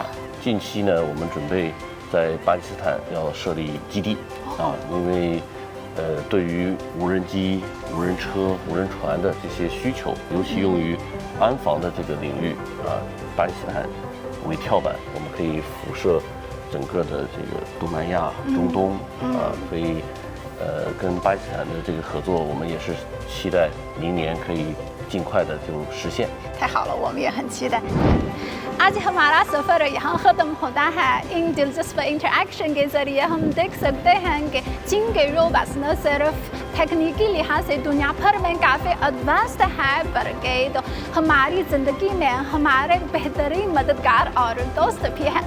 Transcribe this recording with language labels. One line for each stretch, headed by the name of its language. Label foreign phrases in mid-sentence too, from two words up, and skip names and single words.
Chinese: 近期呢，我们准备在巴基斯坦要设立基地啊，因为对于无人机、无人车、无人船的这些需求，尤其用于安防的这个领域啊，巴基斯坦为跳板，我们可以辐射整个的这个东南亚、中东啊，所以跟巴基斯坦的这个合作，我们也是期待明年可以尽快的就实现。太好了，我们也很期待。
Urdu: آج ہمارا سفر یہاں ختم ہوتا ہے. ان دلچسپ انٹریکشن کے ذریعے ہم دیکھ سکتے ہیں کہ چین کے روبوٹس نہ صرف تکنیکی لحاظ سے دنیا بھر میں کافی ایڈوانسڈ ہے بلکہ تو ہماری زندگی میں ہمارے بہترین مددگار اور دوست بھی ہیں.